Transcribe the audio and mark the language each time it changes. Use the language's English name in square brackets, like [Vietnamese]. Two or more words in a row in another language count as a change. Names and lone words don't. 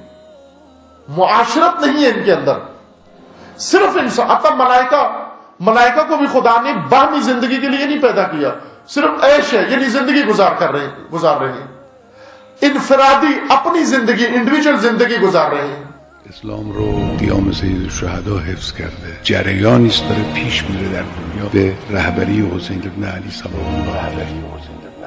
[Urdu] معاشرت نہیں ہے ان کے اندر، صرف انسان. اب ملائکہ کو بھی خدا نے باہمی زندگی کے لیے نہیں پیدا کیا، صرف عیش ہے، یعنی زندگی گزار رہے ہیں. انفرادی اپنی زندگی، انڈیویجول زندگی گزار رہے ہیں. [Persian] اسلام رو قیام سید الشهدا حفظ کرده، جریانی است داره پیش میره در دنیا به رهبری حسین ابن علی [Arabic] صلوات الله علیه.